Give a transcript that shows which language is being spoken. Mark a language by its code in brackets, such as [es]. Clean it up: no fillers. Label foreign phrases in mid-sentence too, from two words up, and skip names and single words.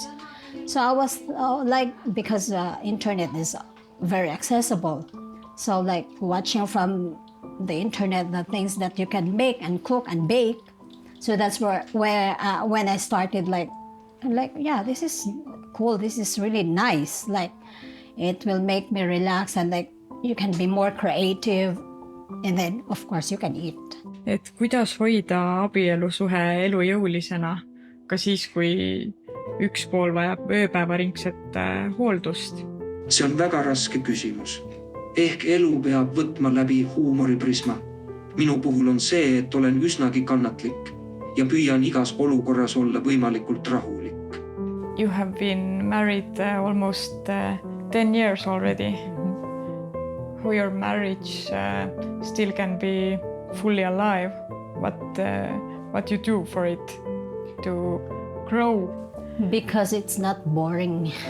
[en] So I was because internet is very accessible, so watching from the internet the things that you can make and cook and bake. So that's where when I started yeah, this is cool, this is really nice, it will make me relax and you can be more creative, and then of course you can eat. [et] Et kuidas hoida abielusuhe elujõulisena ka siis, kui üks pool vajab ööpäevaringset hooldust? See on väga raske küsimus. Ehk elu peab võtma läbi huumoriprisma. Minu puhul on see, et olen üsnagi kannatlik ja püüan igas olukorras olla võimalikult rahulik. [en] You have been married almost 10 years already. How your marriage still can be fully alive? What you do for it to grow? Because it's not boring.